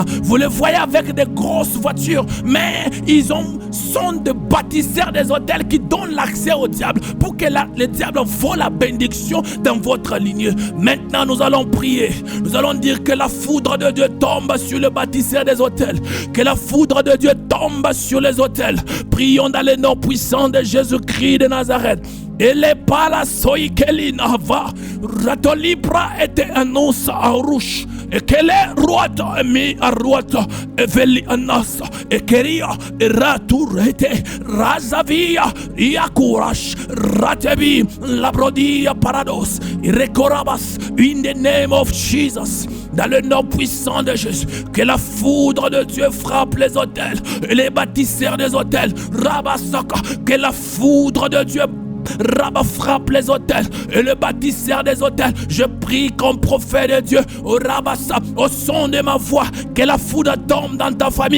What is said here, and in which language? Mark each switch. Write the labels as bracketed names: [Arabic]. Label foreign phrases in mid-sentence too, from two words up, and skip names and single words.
[French] Vous les voyez avec des grosses voitures, mais ils sont des bâtisseurs des autels qui donnent l'accès au diable pour que le diable vole la bénédiction dans votre lignée. Maintenant, nous allons prier. Nous allons dire que la foudre de Dieu tombe sur le bâtisseur des autels. Que la foudre de Dieu tombe sur les autels. Prions dans le nom puissant de Jésus-Christ de Nazareth. Elle pas la soy kelinava ratolibra ete annosa arush et qu'elle est roata mi aruata eveli anasa et keria raturete razavia yakurash ratebi labrodia parados rekorabas [English] in the name of Jesus. [French] Dans le nom puissant de Jésus, que la foudre de Dieu frappe les autels et les bâtisseurs des autels. Rabasaka, que la foudre de Dieu frappe les autels et le bâtisseur des autels. Je prie comme prophète de Dieu, au au son de ma voix, que la foudre tombe dans ta famille.